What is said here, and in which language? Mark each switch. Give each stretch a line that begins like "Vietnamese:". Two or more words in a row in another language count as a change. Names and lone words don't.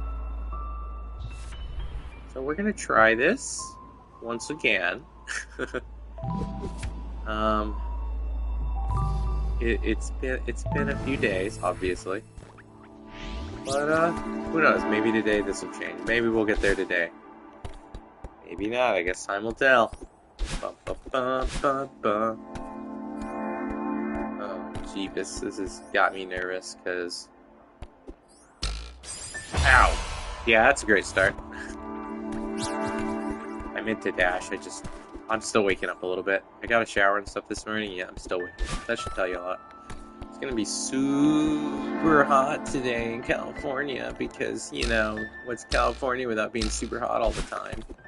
English: So we're gonna try this once again. It's been a few days, obviously, but who knows? Maybe today this will change. Maybe we'll get there today. Maybe not. I guess time will tell. Ba, ba, ba, ba, ba. Oh, jeepus, this has got me nervous because. Ow! Yeah, that's a great start. I meant to dash. I'm still waking up a little bit. I got a shower and stuff this morning. Yeah, I'm still waking up. That should tell you a lot. It's gonna be super hot today in California because, you know, what's California without being super hot all the time?